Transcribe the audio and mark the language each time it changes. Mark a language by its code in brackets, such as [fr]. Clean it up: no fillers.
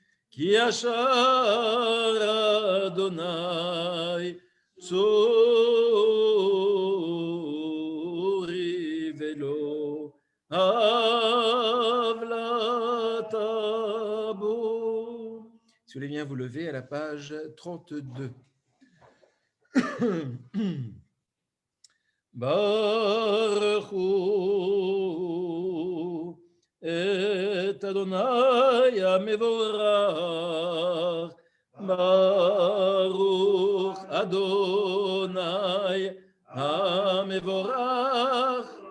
[he] כי ישר אדוני צורי ולא הבלתה בו. [fr] Si vous voulez bien vous lever à la page 32. [he] ברכו את אדוני המבורך, ברוך אדוני המבורך.